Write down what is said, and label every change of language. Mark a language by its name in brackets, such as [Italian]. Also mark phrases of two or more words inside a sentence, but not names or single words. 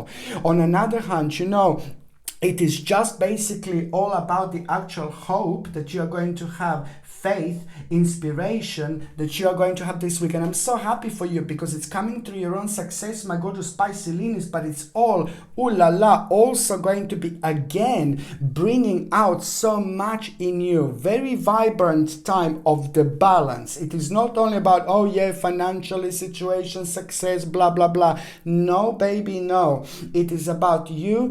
[English] On another hand, it is just basically all about the actual hope that you are going to have, faith, inspiration that you are going to have this week. And I'm so happy for you because it's coming through your own success, my gorgeous Piscelinis, but it's all, ooh la la, also going to be again bringing out so much in you. Very vibrant time of the balance. It is not only about, oh yeah, financially situation, success, blah, blah, blah. No, baby, no. It is about you.